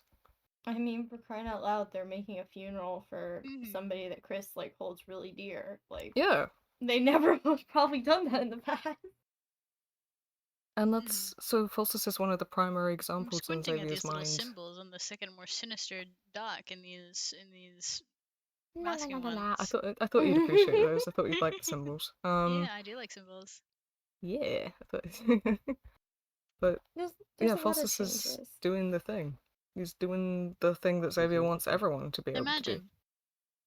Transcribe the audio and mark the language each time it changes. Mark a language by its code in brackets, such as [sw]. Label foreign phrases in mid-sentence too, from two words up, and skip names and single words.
[en] I mean, for crying out loud, they're making a funeral for somebody that Chris like holds really dear. Like, yeah, they never have probably done that in the past. And that's so. Falsus is one of the primary I'm examples in squinting at Xavier's these little mind. symbols on the second, more sinister dock in these La, masking la, la, la. ones. I thought you'd appreciate those. I thought you'd like the symbols. Yeah, I do like symbols. Yeah. But There's yeah, a lot of Falsus is changes. doing the thing. He's doing the thing that Xavier wants everyone to be able to do. Imagine